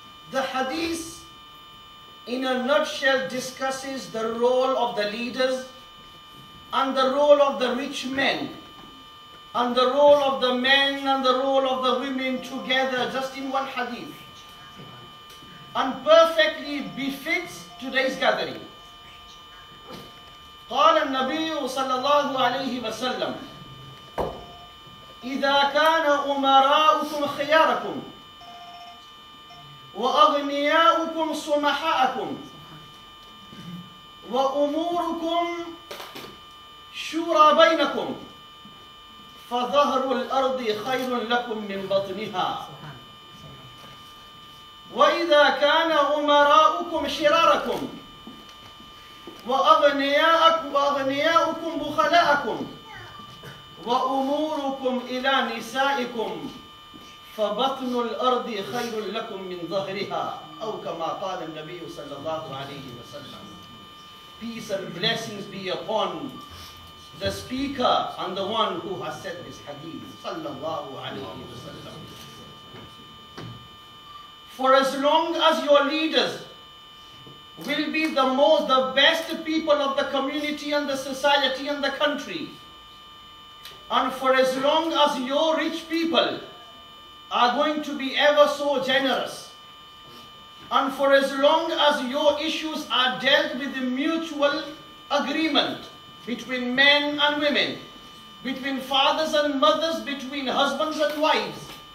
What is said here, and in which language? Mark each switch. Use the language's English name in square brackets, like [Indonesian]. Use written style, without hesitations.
[English] The hadith in a nutshell discusses the role of the leaders and the role of the rich men and the role of the men and the role of the women together just in one hadith, and perfectly befits today's gathering. [Arabic] قال النبي صلى الله عليه وسلم إذا كان أمراؤكم خياركم وأغنياؤكم سمحاءكم وأموركم شورى بينكم فظهر الأرض خير لكم من بطنها وإذا كان أمراؤكم شراركم وأغنياؤكم بخلاءكم وأموركم إلى نسائكم فبطن الأرض خير لكم من ظهرها أو كما قال النبي صلى الله عليه وسلم. [English] Peace and blessings be upon the speaker and the one who has said this hadith, sallallahu alayhi wa sallam. For as long as your leaders will be the best people of the community and the society and the country, and for as long as your rich people are going to be ever so generous, and for as long as your issues are dealt with in mutual agreement between men and women, between fathers and mothers, between husbands and wives,